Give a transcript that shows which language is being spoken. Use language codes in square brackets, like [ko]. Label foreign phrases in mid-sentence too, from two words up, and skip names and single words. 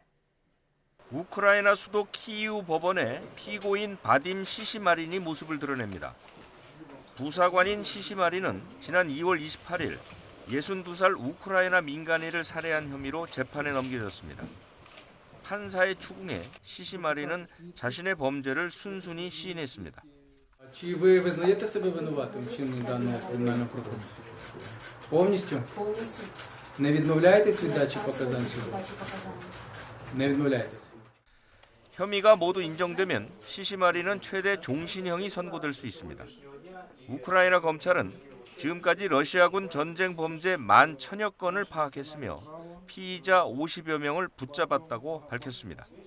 [ko] 우크라이나 수도 키이우 법원에 피고인 바딤 시시마린이 모습을 드러냅니다. 부사관인 시시마린은 지난 2월 28일 62살 우크라이나 민간인을 살해한 혐의로 재판에 넘겨졌습니다. 판사의 추궁에 시시마린은 자신의 범죄를 순순히 시인했습니다. [uk] Чи ви визнаєте себе винуватим вчиненні даного кримінального правопорушення? Повністю? Не відмовляєтесь від дачі показань суду? Не відмовляєтесь? [ko] 혐의가 모두 인정되면 시시마린은 최대 종신형이 선고될 수 있습니다. 우크라이나 검찰은 지금까지 러시아군 전쟁 범죄 11,000여 건을 파악했으며 피의자 50여 명을 붙잡았다고 밝혔습니다.